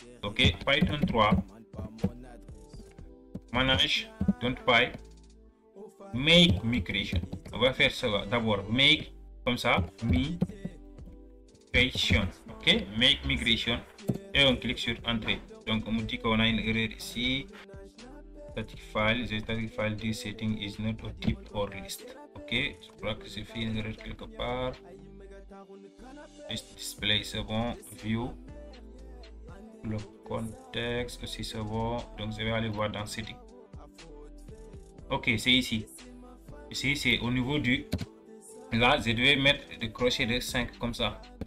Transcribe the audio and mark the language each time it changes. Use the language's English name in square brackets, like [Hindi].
[English] OK, Python 3 manage.py make migration. [French] On va faire ça d'abord. Make comme ça, migration. OK, make migration. Et on clique sur entrée. Donc, on me dit qu'on a une erreur ici. [English] Static file, the static file this setting is not a type or list. [French] Ok, je crois que j'ai fait une erreur quelque part. Display c'est bon, view, le contexte aussi c'est bon. Donc je vais aller voir dans setting. Ok, c'est ici. Ici c'est au niveau du. Là, je devais mettre des crochets de 5 comme ça.